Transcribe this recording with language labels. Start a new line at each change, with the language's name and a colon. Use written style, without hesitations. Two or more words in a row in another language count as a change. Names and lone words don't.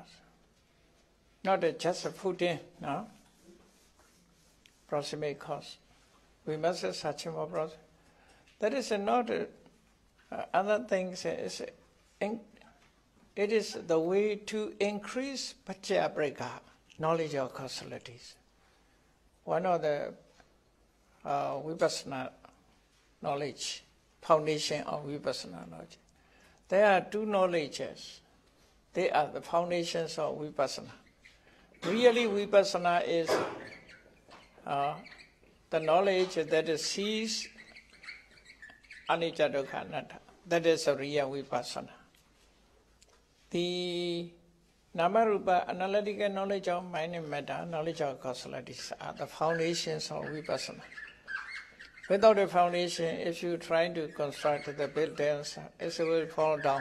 English: Not just a food in, no? Proximate cause. We must search more proximate. That is not other things. It is the way to increase
Pali: paccaya brika,
English: knowledge of causalities. One of the vipassana knowledge, foundation of vipassana knowledge. There are two knowledges. They are the foundations of vipassana. Really, vipassana is the knowledge that sees
Pali: anicca dukkha anatta.
English: That is a real vipassana. The Namarupa analytical knowledge of mind and matter, knowledge of causalities are the foundations of Vipassana. Without a foundation, if you try to construct the buildings, it will fall down.